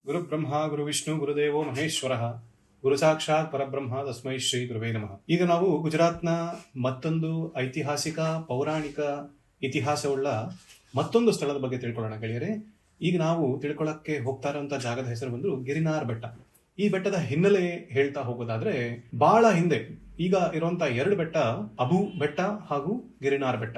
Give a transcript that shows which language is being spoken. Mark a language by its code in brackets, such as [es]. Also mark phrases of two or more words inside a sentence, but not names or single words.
[sa] ಗುರು ಬ್ರಹ್ಮ ಗುರು ವಿಷ್ಣು ಗುರುದೇವೋ ಮಹೇಶ್ವರ ಗುರು ಸಾಕ್ಷಾತ್ ಪರಬ್ರಹ್ಮ ತಸ್ಮೈ ಶ್ರೀ ಗುರುವೇ ನಮಃ. [kn] ಈಗ ನಾವು ಗುಜರಾತ್ನ ಮತ್ತೊಂದು ಐತಿಹಾಸಿಕ ಪೌರಾಣಿಕ ಇತಿಹಾಸವುಳ್ಳ ಮತ್ತೊಂದು ಸ್ಥಳದ ಬಗ್ಗೆ ತಿಳ್ಕೊಳ್ಳೋಣ ಗೆಳೆಯರೆ. ಈಗ ನಾವು ತಿಳ್ಕೊಳ್ಳಕ್ಕೆ ಹೋಗ್ತಾ ಇರುವಂತ ಜಾಗದ ಹೆಸರು ಬಂದು ಗಿರಿನಾರ್ ಬೆಟ್ಟ. ಈ ಬೆಟ್ಟದ ಹಿನ್ನೆಲೆ ಹೇಳ್ತಾ ಹೋಗೋದಾದ್ರೆ ಬಹಳ ಹಿಂದೆ ಈಗ ಇರುವಂತ ಎರಡು ಬೆಟ್ಟ ಅಬು ಬೆಟ್ಟ ಹಾಗೂ ಗಿರಿನಾರ್ ಬೆಟ್ಟ.